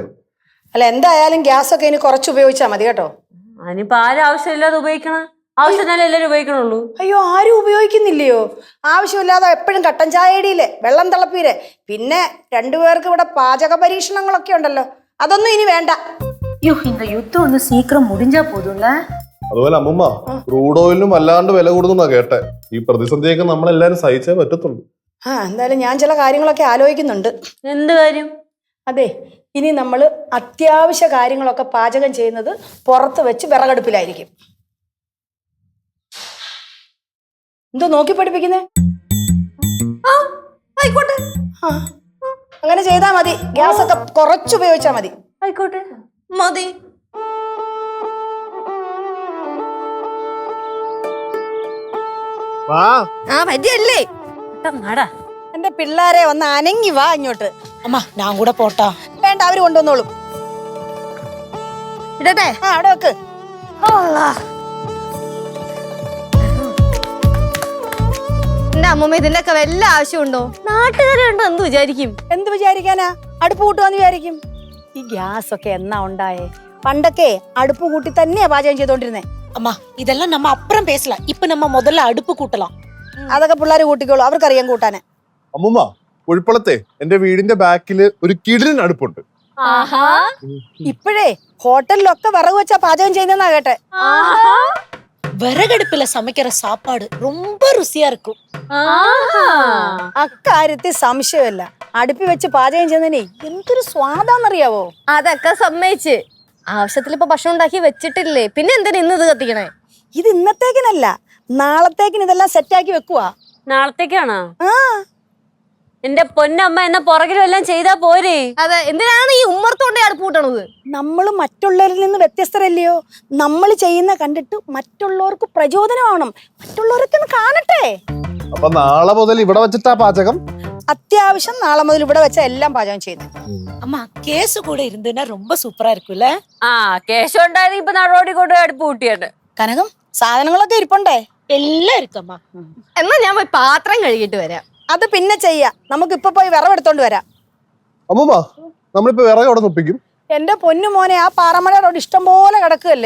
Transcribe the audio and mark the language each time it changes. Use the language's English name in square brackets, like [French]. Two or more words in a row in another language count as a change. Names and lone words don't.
[Malayalam] അല്ല, എന്തായാലും ഗ്യാസ് ഒക്കെ ഇനി കുറച്ച് ഉപയോഗിച്ചാൽ മതി കേട്ടോ. അതിനിപ്പോ ആരും ആവശ്യമില്ലാതെ ഉപയോഗിക്കണം, ആവശ്യത്തിനല്ലേ എല്ലാരും ഉപയോഗിക്കണുള്ളൂ. അയ്യോ, ആരും ഉപയോഗിക്കുന്നില്ലയോ? ആവശ്യമില്ലാതെ എപ്പോഴും കട്ടൻ ചായടിയില്ലേ, വെള്ളം തിളപ്പീരെ, പിന്നെ 2 പേർക്ക് ഇവിടെ പാചക പരീക്ഷണങ്ങളൊക്കെ ഉണ്ടല്ലോ, അതൊന്നും ഇനി വേണ്ട. [Tamil] ஐயோ, இந்த யுத்தம் வந்து சீக்கிரம் முடிஞ்சா போதும்ல. [Malayalam] അതുപോലെ അമ്മൂമ്മ, [English] crude oil [Malayalam] വല്ലാണ്ട് വില കൂടുന്നാ കേട്ടെ. ഈ പ്രതിസന്ധിയൊക്കെ നമ്മളെല്ലാരും സഹിച്ചേ പറ്റത്തുള്ളൂ. എന്തായാലും ഞാൻ ചില കാര്യങ്ങളൊക്കെ ആലോചിക്കുന്നുണ്ട്. എന്ത് കാര്യം? അതെ, ഇനി നമ്മൾ അത്യാവശ്യ കാര്യങ്ങളൊക്കെ പാചകം ചെയ്യുന്നത് പുറത്ത് വെച്ച് വിറകടുപ്പിലായിരിക്കും. എന്തോ നോക്കി പഠിപ്പിക്കുന്നേ? ആയിക്കോട്ടെ, അങ്ങനെ ചെയ്താ മതി. ഗ്യാസ് ഒക്കെ കുറച്ച് ഉപയോഗിച്ചാ മതി. ആയിക്കോട്ടെ, മതി. പറ്റിയല്ലേ? എന്റെ പിള്ളേരെ ഒന്ന് അനങ്ങി വാ ഇങ്ങോട്ട്. [Tamil] அம்மா, நான் கூட போட்டா? [Malayalam] വേണ്ട, അവര് കൊണ്ടുവന്നോളും. ഇടട്ടെ? അവിടെ വെക്ക്. എന്റെ അമ്മൂമ്മ ഇതിന്റെ ഒക്കെ വല്ല ആവശ്യമുണ്ടോ? നാട്ടുകാരുണ്ടോ എന്ത് വിചാരിക്കും? എന്ത് വിചാരിക്കാനാ? അടുപ്പ് കൂട്ടുവാന്ന് വിചാരിക്കും. ഈ ഗ്യാസ് ഒക്കെ എന്നാ ഉണ്ടായേ? പണ്ടൊക്കെ അടുപ്പ് കൂട്ടി തന്നെയാ പാചകം ചെയ്തോണ്ടിരുന്നേ. [Tamil] அம்மா, இதெல்லாம் நம்ம அப்புறம் பேசலாம். இப்ப நம்ம முதல்ல அடுப்பு கூட்டலாம். [Malayalam] അതൊക്കെ പിള്ളേർ കൂട്ടിക്കോളൂ, അവർക്കറിയാം കൂട്ടാന്. അമ്മൂമ്മ, കുഴിപ്പളത്തെ എന്റെ വീടിന്റെ ബാക്കില് ഒരു കിടിലൻ അടുപ്പുണ്ട്. ഇപ്പോഴേ ഹോട്ടലിലൊക്കെ വിറക് വെച്ചാ പാചകം ചെയ്യുന്നതാ കേട്ടെ. [Tamil] விறகடுப்புல சமைக்கிற சாப்பாடு ரொம்ப ருசியா இருக்கும். [Malayalam] അക്കാര്യത്തിൽ സംശയമില്ല. അടുപ്പി വെച്ച് പാചകം ചെയ്യുന്നതിനെ എന്തൊരു സ്വാദാന്നറിയാവോ? അതൊക്കെ സമ്മതിച്ച്, ആവശ്യത്തിൽ ഇപ്പൊ ഭക്ഷണം ഉണ്ടാക്കി വെച്ചിട്ടില്ലേ, പിന്നെ എന്തിനാ ഇന്ന് ഇത് കത്തിക്കണേ? ഇത് ഇന്നത്തേക്കിനല്ല, നാളത്തേക്കിന് ഇതെല്ലാം സെറ്റാക്കി വെക്കുവാ. നാളത്തേക്കാണോ? എന്റെ പൊന്നമ്മ, എന്ന പുറകിലും എല്ലാം ചെയ്താ പോരെ. അതെ, എന്തിനാണ് ഈ ഉമ്മർത്തോണ്ടേ അടുപ്പ് കൂട്ടണത്? നമ്മൾ മറ്റുള്ളവരിൽ നിന്ന് വ്യത്യസ്തരല്ലയോ? നമ്മൾ ചെയ്യുന്ന കണ്ടിട്ട് മറ്റുള്ളവർക്ക് പ്രചോദനമാവണം, മറ്റുള്ളവരൊക്കെ ഒന്ന് കാണട്ടെ. അപ്പൊ നാളെ മുതൽ ഇവിടെ വെച്ചിട്ടാ പാചകം? അത്യാവശ്യം നാളെ മുതൽ ഇവിടെ വെച്ച എല്ലാം പാചകം ചെയ്യുന്നു. [Tamil] அம்மா, கேஸ் கூட இருந்துன்னா ரொம்ப சூப்பரா இருக்கும்ல. [Malayalam] കേശം ഉണ്ടായത് ഇപ്പൊ നടോടി കൊണ്ട് അടുപ്പ് കൂട്ടിയാണ്. കനകം, സാധനങ്ങളൊക്കെ ഇരിപ്പുണ്ടേ? എല്ലാം ഇരിക്കമ്മ. എന്നാ ഞാൻ പോയി പാത്രം കഴുകിയിട്ട് വരാം. അത് പിന്നെ ചെയ്യാം. നമുക്ക് ഇപ്പൊ പോയി വിറവെടുത്തോണ്ട് വരാം. അമ്മൂമ്മ നമ്മളിപ്പോ വിറക് അവിടെ തുപ്പിക്കും. എന്റെ പൊന്നു മോനെ, ആ പാറമട റോഡ് ഇഷ്ടം പോലെ കിടക്കുകയല്ലേ.